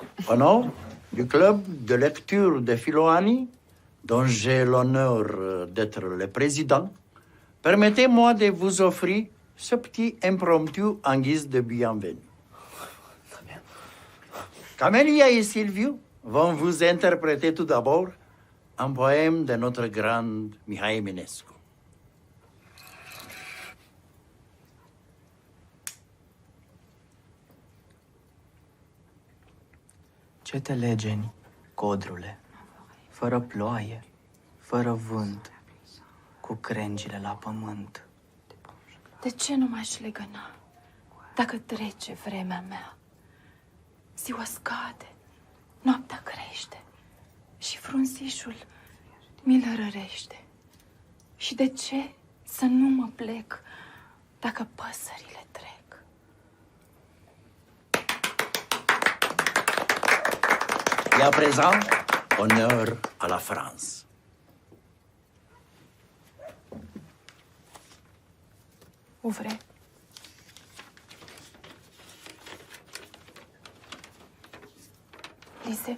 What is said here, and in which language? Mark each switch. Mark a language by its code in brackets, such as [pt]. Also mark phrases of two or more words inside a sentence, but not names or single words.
[fr] Au nom du club de lecture de Philoanie, dont j'ai l'honneur d'être le président, permettez-moi de vous offrir ce petit impromptu en guise de bienvenue. Très bien. Camélia et Silviu vont vous interpréter tout d'abord un poème de notre grande Mihai Eminescu. [ro] Ce te legeni, codrule, fără ploaie, fără vânt, cu crengile la pământ? De ce nu m-aș legăna dacă trece vremea mea? Ziua scade, noaptea crește și frunzișul mi-l rărește. Și de ce să nu mă plec dacă păsările trec? [fr] Et à présent, honneur à la France. Ouvrez. Lisez.